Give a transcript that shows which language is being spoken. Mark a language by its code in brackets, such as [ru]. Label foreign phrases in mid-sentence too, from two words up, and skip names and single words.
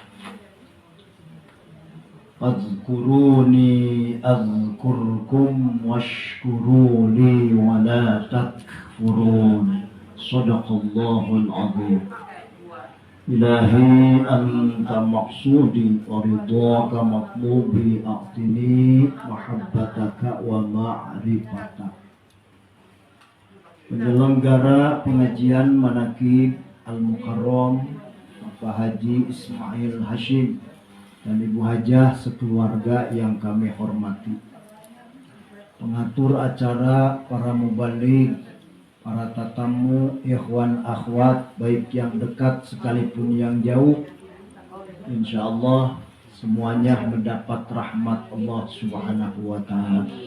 [ar] اذكروني أذكركم واشكروا لي ولا تكفرون صدق الله العظيم إلهي أنت مقصودي ورضاك مطلوبي أعطني محبتك ومعرفتك. [id] Penyelenggara pengajian Manaqib Al-Mukarram Bapak Haji Ismail Hashim dan Ibu Hajah sekeluarga yang kami hormati, pengatur acara, para mubaligh, para tatamu, [ar] إخوان أخوات, [id] baik yang dekat sekalipun yang jauh, [ar] إن شاء الله [id] semuanya mendapat rahmat [ar] الله سبحانه وتعالى.